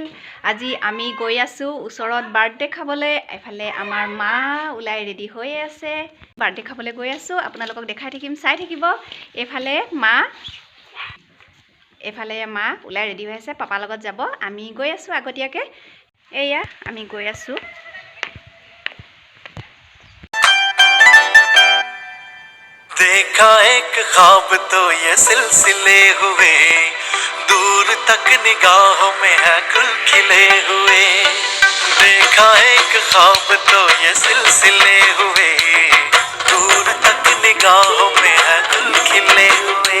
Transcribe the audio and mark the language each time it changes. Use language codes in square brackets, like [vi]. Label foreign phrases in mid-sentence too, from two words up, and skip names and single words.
[as] আজি আমি গৈ আছোঁ ওচৰত বাৰ্থডে খাবলৈ। এফালে আমাৰ মা ওলাই ৰেডি হৈ আছে, বাৰ্থডে খাবলৈ গৈ আছোঁ। আপোনালোকক দেখাই থাকিম, চাই থাকিব। এফালে মা ওলাই ৰেডি হৈ আছে, পাপাৰ লগত যাব। আমি গৈ আছোঁ আগতীয়াকৈ। এয়া আমি গৈ আছোঁ। [hi] देखा एक ख्वाब तो ये सिलसिले हुए, दूर तक निगाहों में है गुल खिले हुए। देखा एक ख्वाब तो ये सिलसिले हुए, दूर तक निगाहों में है गुल खिले हुए।